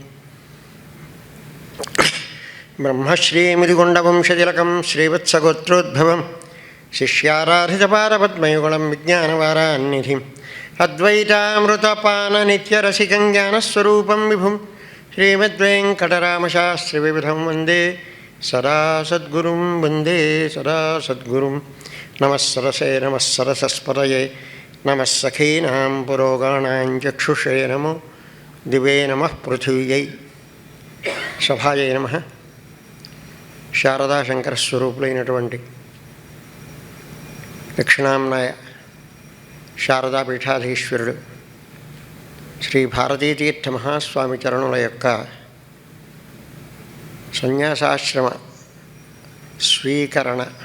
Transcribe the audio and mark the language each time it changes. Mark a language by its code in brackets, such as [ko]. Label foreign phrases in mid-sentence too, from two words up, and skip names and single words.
[sa] ब्रह्मश्रीमुदिगुण्डवंशतिलकं श्रीवत्सगोत्रोद्भवं शिष्याराधितपारपद्मयुगलं विज्ञानवारान्निधिम् अद्वैतामृतपाननित्यरसिकं ज्ञानस्वरूपं विभुं श्रीमद्वेङ्कटरामशास्त्रिविविधं वन्दे सदा सद्गुरुं वन्दे सदा सद्गुरुं। नमः सरसे नमः सरसस्पतये नमः सखीनां पुरोगाणां चक्षुषे नमो दिवे नमः पृथिव्यै सभायै नमः। [te] శారదా శంకర స్వరూపులైనటువంటి దక్షిణాంనాయ శారదా పీఠాధీశ్వరుడు శ్రీ భారతీతీర్థ మహాస్వామి చరణుల యొక్క సన్యాసాశ్రమ స్వీకరణ